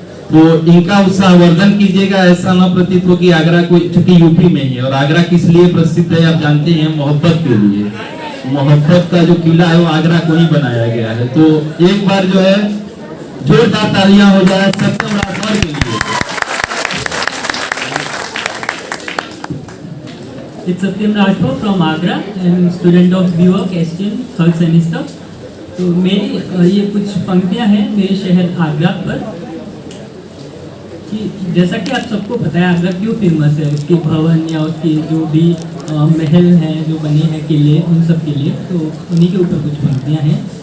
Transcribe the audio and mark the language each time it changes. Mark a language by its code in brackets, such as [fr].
[hi] तो इनका उत्साहवर्धन कीजिएगा, ऐसा न प्रतीत हो कि आगरा को, चूंकि यूपी में ही, और आगरा किस लिए प्रसिद्ध है आप जानते हैं, मोहब्बत के लिए। मोहब्बत का जो किला है वो आगरा को ही बनाया गया है। तो एक बार जो है जोरदार तालियां हो जाए सत्यम राठौर के लिए। [en] It's Satyam Rathore from Agra. I'm student of BWOC STM third semester. [hi] तो मेरी ये कुछ पंक्तियाँ हैं मेरे शहर आगरा पर, कि जैसा कि आप सबको पता है आगरा क्यों फेमस है, उसके भवन या उसके जो भी महल हैं जो बने हैं किले, उन सब के लिए। तो उन्हीं के ऊपर कुछ पंक्तियाँ हैं।